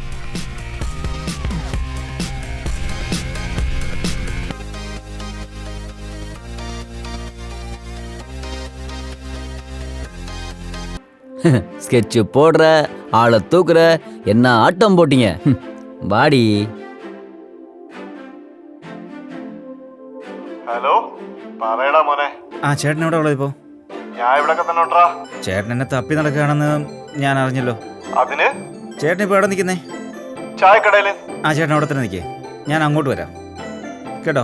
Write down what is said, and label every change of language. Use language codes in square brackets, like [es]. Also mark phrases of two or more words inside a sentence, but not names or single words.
[ta] ஸ்கெட்சு போடுற, ஆளை தூக்குற, என்ன ஆட்டம் போட்டீங்க. பாடி. [ml] ഹലോ, പറയടാ മോനെ. ചേട്ടൻ എവിടെ ഉള്ളത് ഇപ്പോ? ഞാൻ ഇവിടൊക്കെ തന്നെ ഉണ്ടാ. ചേട്ടൻ എന്നെ തപ്പി നടക്കുകയാണെന്ന് ഞാൻ അറിഞ്ഞല്ലോ. അതിന് ചേട്ടൻ ഇപ്പോൾ എവിടെ നിൽക്കുന്നേ? ചായക്കടയില്. ചേട്ടൻ അവിടെ തന്നെ നിൽക്കേ, ഞാൻ അങ്ങോട്ട് വരാം കേട്ടോ.